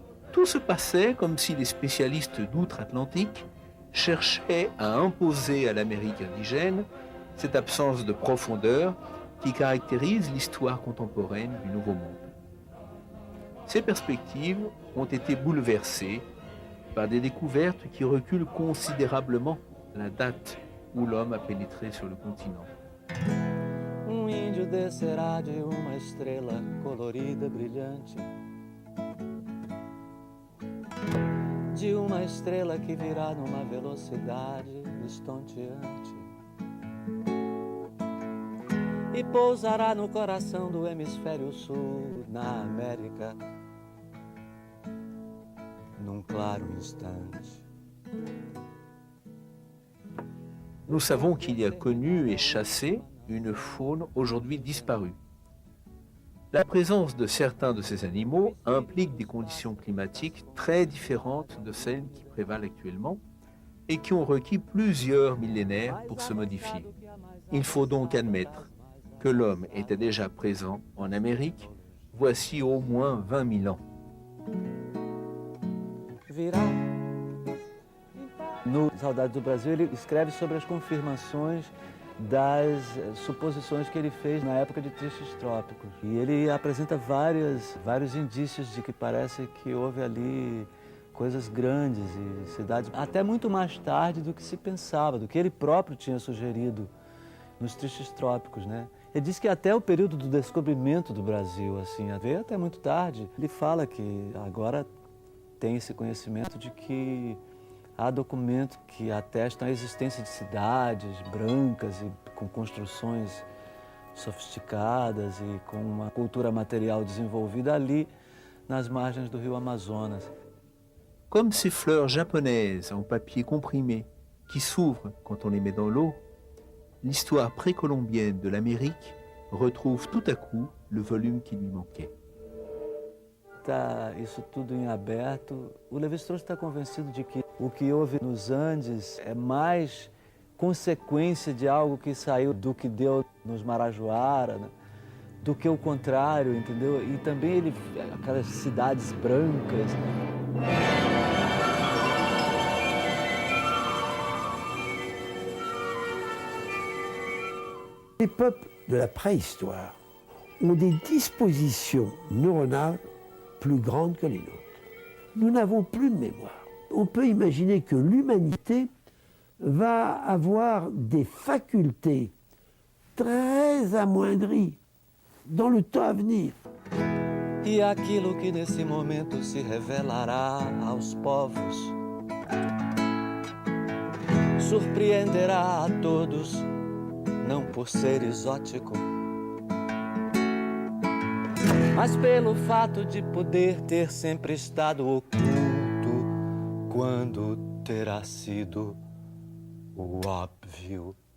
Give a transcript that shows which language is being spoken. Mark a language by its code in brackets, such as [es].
[fr] Tout se passait comme si les spécialistes d'outre-Atlantique cherchaient à imposer à l'Amérique indigène cette absence de profondeur qui caractérise l'histoire contemporaine du Nouveau Monde. Ces perspectives ont été bouleversées par des découvertes qui reculent considérablement la date où l'homme a pénétré sur le continent. [pt] Índio descerá de uma estrela colorida, brilhante, de uma estrela que virá numa velocidade estonteante e pousará no coração do hemisfério sul, na América, num claro instante. [fr] Nous savons qu'il y a connu et chassé une faune aujourd'hui disparue. La présence de certains de ces animaux implique des conditions climatiques très différentes de celles qui prévalent actuellement et qui ont requis plusieurs millénaires pour se modifier. Il faut donc admettre que l'homme était déjà présent en Amérique voici au moins 20 000 ans. [pt] No Saudade do Brasil, ele escreve sobre as confirmações das suposições que ele fez na época de Tristes Trópicos. E ele apresenta vários indícios de que parece que houve ali coisas grandes e cidades, até muito mais tarde do que se pensava, do que ele próprio tinha sugerido nos Tristes Trópicos, né? Ele diz que até o período do descobrimento do Brasil, assim, veio até muito tarde. Ele fala que agora tem esse conhecimento de que há documentos que atestam a existência de cidades brancas e com construções sofisticadas e com uma cultura material desenvolvida ali nas margens do rio Amazonas. [fr] Comme ces fleurs japonaises en papier comprimé qui s'ouvrent quand on les met dans l'eau, l'histoire précolombienne de l'Amérique retrouve tout à coup le volume qui lui manquait. [pt] Tá isso tudo em aberto. O Lévi-Strauss está convencido de que o que houve nos Andes é mais consequência de algo que saiu do que deu nos Marajoara, né? Do que o contrário, entendeu? E também ele, aquelas cidades brancas. [fr] Les peuples de la préhistoire ont des dispositions neuronales plus grandes que les nôtres. Nous n'avons plus de mémoire. On peut imaginer que l'humanité va avoir des facultés très amoindries dans le temps à venir. [pt] E aquilo que nesse momento se revelará aos povos surpreenderá a todos, não por ser exótico, mas pelo fato de poder ter sempre estado oculto quando terá sido o óbvio.